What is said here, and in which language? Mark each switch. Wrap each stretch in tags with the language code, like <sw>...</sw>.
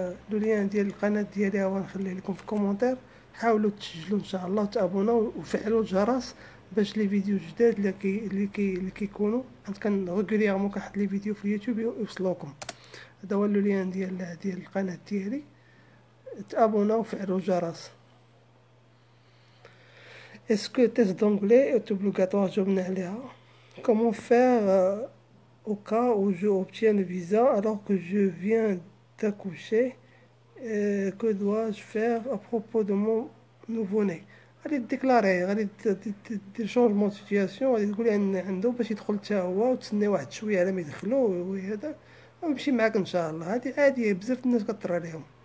<ar>لو لين ديال القناه ديالي هو نخليه لكم في الكومونتير. حاولوا تسجلوا ان شاء الله وتابوناو وفعلوا الجرس باش لي فيديو جداد اللي كيكونوا، حيت كان ريغوليرمون كنحط لي فيديو في اليوتيوب يوصلوكم. هذا هو لو لين ديال القناه ديالي، تابوناو وفعلوا الجرس.</ar> <fr>اسكو تيست دونجلي est obligatoire؟</fr> <ar>جاوبنا عليها.</ar> <fr>comment faire au cas où je obtiens le visa alors que je viens d'accoucher? Que dois-je faire à propos de mon nouveau-né؟</fr> <ar>غادي ديكلاري، غادي دير شونجمون سيتياسيون، غادي تقولي عنده باش يدخل حتى هو، وتسني واحد شويه على ما يدخلو وهذا، ويمشي معاك ان شاء الله. هادي عاديه، بزاف الناس كطرى عليهم.</ar>